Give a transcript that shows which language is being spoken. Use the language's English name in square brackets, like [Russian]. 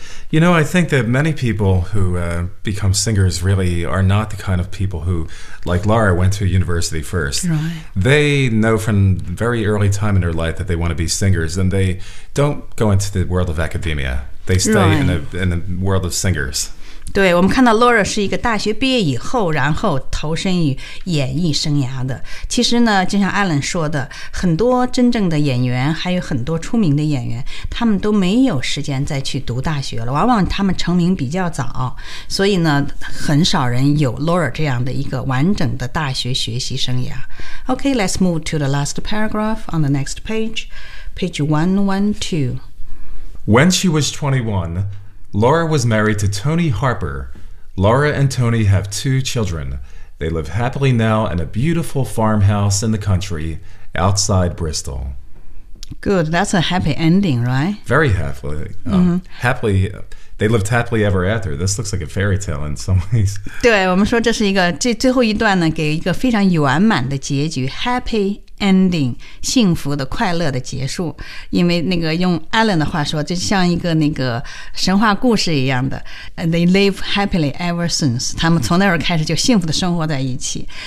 [English] You know, I think that many people who become singers really are not the kind of people who, like Laura, went to university first. Right. They know from very early time in their life that they want to be singers, and they don't go into the world of academia. They stay、 right. in a world of singers. [Chinese] 对，我们看到 Laura 是一个大学毕业以后，然后投身于演艺生涯的。其实呢，就像 Alan 说的，很多真正的演员，还有很多出名的演员，他们都没有时间再去读大学了。往往他们成名比较早，所以呢，很少人有 Laura 这样的一个完整的大学学习生涯。 [English] Okay, let's move to the last paragraph on the next page, page 112. When she was 21. Laura was married to Tony Harper. Laura and Tony have two children. They live happily now in a beautiful farmhouse in the country outside Bristol. Good. That's a happy ending, right? Very happily. Happily. They lived happily ever after. This looks like a fairy tale in some ways. [Chinese] 对，我们说这是一个，这最后一段呢，给一个非常圆满的结局。 [English] Happy. Ending, [Chinese] 幸福的快乐的结束，因为那个用 Alan 的话说，就像一个那个神话故事一样的 [English] They live happily ever since. [Chinese] 他们从那儿开始就幸福的生活在一起。